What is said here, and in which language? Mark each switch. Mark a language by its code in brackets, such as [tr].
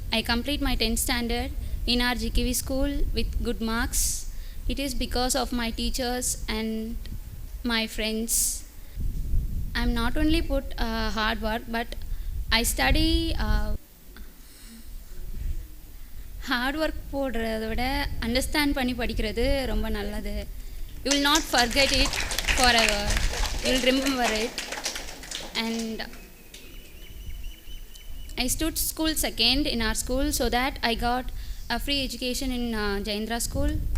[en] I complete my 10th standard in our GKV school with good marks. It is because of my teachers and my friends. I'm not only put hard work, but I study [ta] hard work போடுறத விட understand பண்ணி படிக்கிறது ரொம்ப நல்லது. [en] You will not forget it forever, you will remember it. And I stood school second in our school so that I got a free education in Jaindra school.